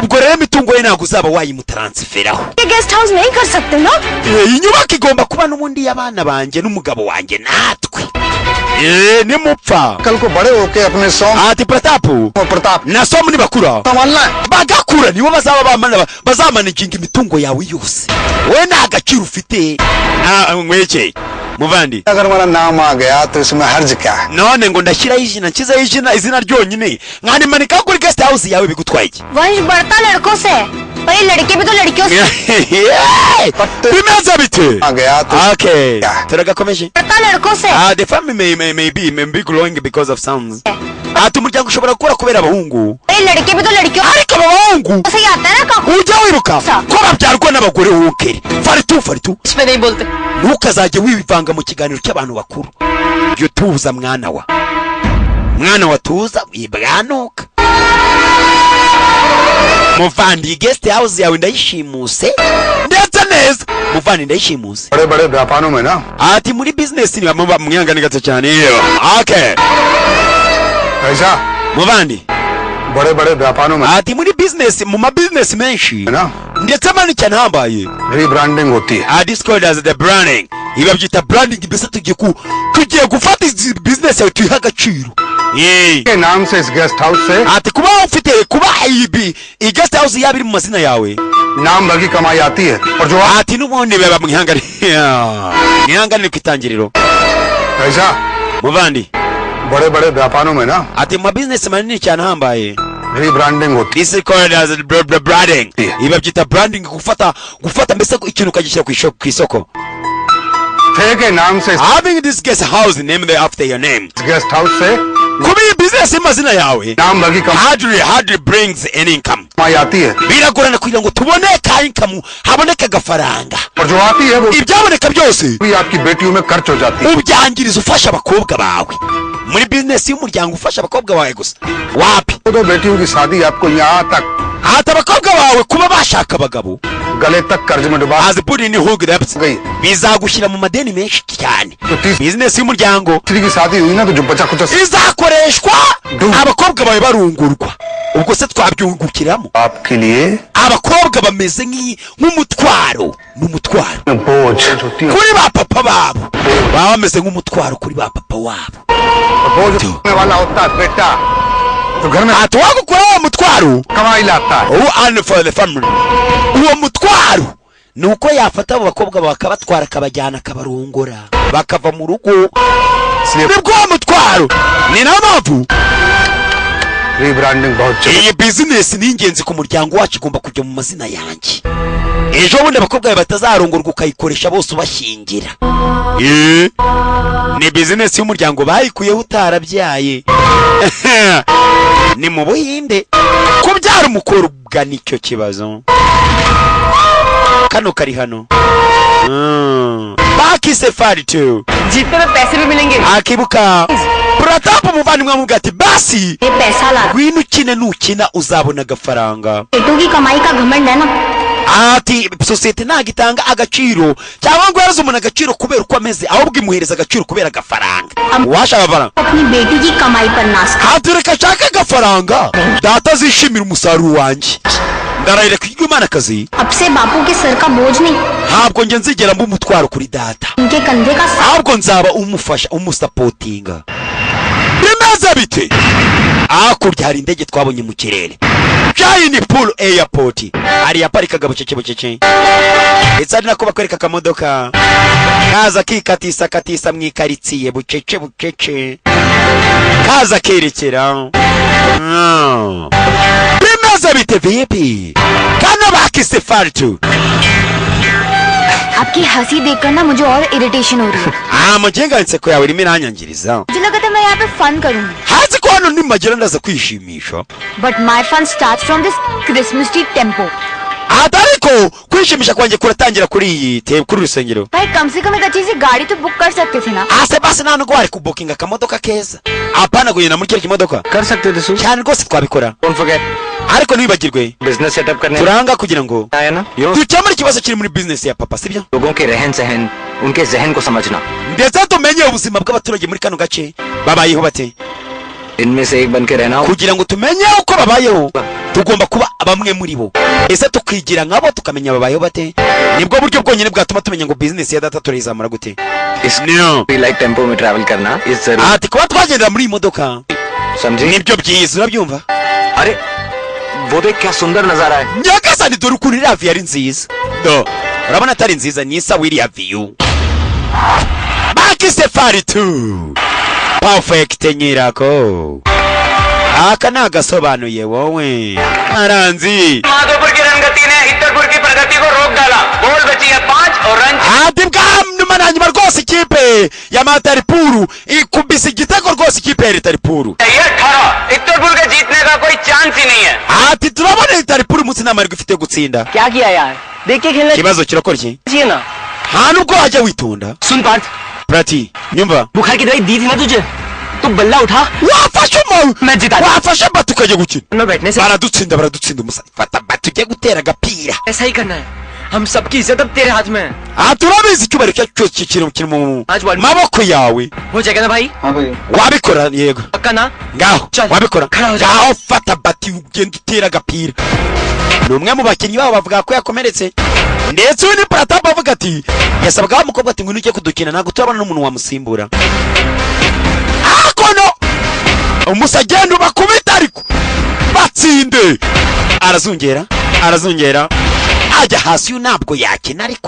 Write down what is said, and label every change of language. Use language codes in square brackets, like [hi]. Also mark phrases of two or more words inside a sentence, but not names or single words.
[rw] ubwo rero imitungo ye ntabwo uzaba wayimutaransiferaho [hi] ये गेस्ट हाउस नहीं कर सकते ना. [rw] iyi nyubako igomba kuba n'ubundi y'abana banjye n'umugabo wanjye natwe nimupfa [hi] कल को बड़े होके अपने सॉन्ग [rw] ati Pratapu [hi] और प्रताप [rw] na Somu nibakura [hi] संभालना है. [rw] bagakura nibo bazamanaginga imitungo yawe yose we nta gaciro ufite mwekeye muvandi [hi] अगर हमारा नाम आ गया तो इसमें हर्ज क्या है. [rw] none ngo ndashyiraho nshyizeho izina ryonyine nkanimanika kuri guest house yawe bigutwaye iki [hi] वंश बढ़ता लड़कों से पर ये लड़के भी तो लड़कियों से [rw] bimeze bite [hi] आ गया तो okay क्या है? [rw] turagakomeje [hi] बढ़ता लड़कों से [en] the family may be growing because of sounds [rw] umuryango ushobora gukura kubera abahungu [hi] ये लड़के भी तो लड़कियों [rw] ariko abahungu [hi] से ही आता है ना काकू. [rw] ujya wiruka ko babyarwa n'abagore wukere faritu [hi] इसमें नहीं बोलते. [rw] ntukazajye wivanga mu kiganiro cy'abantu bakuru jya utuza mwana wa tuza wibwanuka muvandi guest house yawe ndayishimuse ndetse neza muvani ndayishimuze [hi] बड़े बड़े व्यापारों में ना [rw] ati muri business ni mwihangane gato cyane okay [hi] ऐसा [rw] muvandi [hi] बड़े बड़े व्यापारों में [rw] ati muri business mu ma business menshi [hi] है ना [rw] ndetse mani cyane hambaye [hi] रीब्रांडिंग होती है [en] this called as the branding [rw] iba byita branding mbese tugiye gufata izi business yawe tuyiha agaciro [hi] के नाम से इस गेस्ट हाउस से [rw] ati kuba ufite kuba iyi guest house yaba iri mu mazina yawe [hi] नाम भर की कमाई आती है और जो [rw] ati n'ubundi baba mwihangane ku itangiriro [hi] ऐसा [rw] muvandi [hi] बड़े बड़े व्यापारों में ना [rw] ati mu ma business manini cyane hambaye [hi] रीब्रांडिंग होती [en] this is called as the branding [rw] iba byita branding gufata mbese ikintu ukagishyira ku isoko [hi] थे के नाम से [en] having this guest house named after your name [hi] इस गेस्ट हाउस से [rw] kuba iyi business y'amazina yawe [hi] नाम भर की [en] hardly brings an income [hi] कमाई आती है [rw] biragorana kugira ngo tubone ka income haboneke agafaranga [hi] और जो आती है वो [rw] ibyaboneka byose [hi] भी आपकी बेटियों में खर्च हो जाती है [rw] ubyangiriza ufasha abakobwa bawe muri business y'umuryango ufasha abakobwa bawe gusa wapi [hi] तो बेटियों की शादी आपको यहाँ तक [rw] hata abakobwa bawe kuba bashaka abagabo [hi] गले तक कर्ज में डुबा azi put ni hook debts गई [rw] bizagushyira mu madeni menshi cyane [hi] तो तीसरी [rw] business y'umuryango [hi] की शादी हुई ना तो जो बचा कुछ [rw] izakoreshwa abakobwa bawe barungurwa ubwo se twabyungukiramo [hi] आपके लिए [rw] abakobwa bameze nk'umutwaro n'umutwaro [hi] बोझ होती है [rw] kuri ba papa babo baba bameze nk'umutwaro kuri ba papa wabo [hi] बोझ होने वाला होता है बेटा तो घर में [rw] ati wagukora uwo mutwaro [hi] कमाई लाता है [rw] uwo [en] earn for the family [rw] uwo mutwaro ni uko yafata abo bakobwa bakabatwara akabajyana akabarongora bakava mu rugo nibwo uwo mutwaro ni nayo mpamvu [hi] रीब्रांडिंग बहुत जरूरी [rw] iyi business ni ingenzi ku muryango wacu igomba kujya mu mazina yanjye ejo bundi abakobwa bawe batazarongorwa ukayikoresha bose ubashyingira ni business y'umuryango bayikuyeho utarabyaye ni mu buhinde kubyara umukobwa nicyo kibazo kano kari hano baki safari tu [hi] जीतने में पैसे भी मिलेंगे [rw] akibuka Pratap umuvandimwe amubwira ati basi [hi] ये पैसा ला [rw] ngwino ukine nukina uzabona agafaranga [hi] बेटों की कमाई का घमंड है ना [rw] ati sosiyete ntabwo itanga agaciro cyangwa ngo yaze umuntu agaciro kubera uko ameze ahubwo imuhereza agaciro kubera agafaranga washaka amafaranga [hi] अपनी बेटी की कमाई पर नाश कर [rw] hatureka ashaka agafaranga data azishimira umusaruro wanjye ndarahira kwiga imanakazi [hi] अब से बापू के सर का बोझ नहीं [rw] ntabwo njye nzigera mba umutwaro kuri data [hi] उनके कंधे का [rw] ahubwo nzaba umufasha umusapotinga bimeze bite hakurya hari indege twabonye mu kirere Giant Pool Airport hari yaparikaga bucece bucece ndetse ari nako bakwereka akamodoka kaza kikatisa mu ikaritsiye bucece bucece kaza kerekera bimeze bite vipi kano bakise fartu [hi] आपकी हंसी देखकर ना मुझे और इरिटेशन हो रही है [rw] mugenga inseko yawe irimo iranyangiriza [hi] मुझे लगा था मैं यहाँ पे फन करूंगी [rw] hazi ko hano nimagera ndaza kwishimisha [en] but my fun start from this Christmas tree tempo [rw] ariko kwishimisha kwanjye kuratangira kuri urusengero [hi] भाई कम से कम एक अच्छी सी गाड़ी तो बुक कर सकते थे ना [rw] ase basi nta nubwo wari kubukinga akamodoka keza apana kugenda muri kiriya kimodoka [hi] कर सकते थे सु [rw] cyane rwose twabikora [en] don't forget [rw] ariko ntibibagirwe [hi] बिजनेस सेटअप करने [rw] turanga kugira ngo [hi] आया ना यो [rw] dukemure ikibazo kiri muri business ya papa sibyo [hi] लोगों के रहन सहन उनके जहन को समझना [rw] ndetse tumenye ubuzima bw'abaturage muri kano gace babayeho bate [hi] इनमें से एक बन के रहना [rw] kugira ngo tumenye uko babayeho tugomba kuba bamwe muri bo ese tukigira nkabo tukamenya babayeho bate nibwo buryo bwonyine bwatuma tumenya ngo business ya data turayizamura gute no [hi] लाइक टेम्पो में ट्रैवल करना इस जरूर [rw] ati kuba twagendera muri iyi modoka [hi] समझे [rw] nibyo byiza urabyumva [hi] अरे वो देख क्या सुंदर नजारा है [rw] nyagasani dore ukuntu iriya viyu ari nziza do urabona atari nziza ni isa w'iriya viyu baki safari tu perfect nyirako aka ni agasobanuye wowe aranzi [hi] माधोपुर की रणगति ने हित्तरपुर की प्रगति को रोक डाला बॉल बची है 5 और रन [rw] ati bwa nyuma rwose ikipe ya mataripuru ikubise igitego rwose ikipe ya ritaripuru [hi] चाहिए 18 हित्तरपुर के जीतने का कोई चांस ही नहीं है [rw] ati turabona ritaripuru umunsi nta mahirwe ifite gutsinda [hi] क्या किया यार देख के खेलना [rw] ikibazo kirakora iki [hi] चाहिए ना [rw] nta nubwo wajya witonda [hi] सुन पार्थ [rw] prati nyumva [hi] बुखार की दवाई दी थी ना तुझे तू बल्ला उठा [rw] wafashe wafashe wafashe bati ukajya gukina [hi] मैं बैठने से [rw] baradutsinda umusazi fata bati ujye gutera agapira [hi] ऐसा ही करना है हम सबकी इज्जत अब तेरे हाथ में है [rw] aha turabizi icyubahiro cyacu cyose kiri mu maboko yawe [hi] हो जाएगा ना भाई [rw] wabikora yego [hi] पक्का ना [rw] ngaho [hi] Chal. [rw] wabikora [hi] करा हो [rw] ngaho fata bati ugenda utera agapira ni umwe mu bakinnyi babo bavuga ko yakomeretse ndetse uyu ni Pratap avuga ati yasabaga wa mukobwa ati ngwino ujye kudukina ntabwo turabona n'umuntu wamusimbura akono umusagenda ubakubita ariko batsinde arazungera ajya hasi uyu ntabwo yakina ariko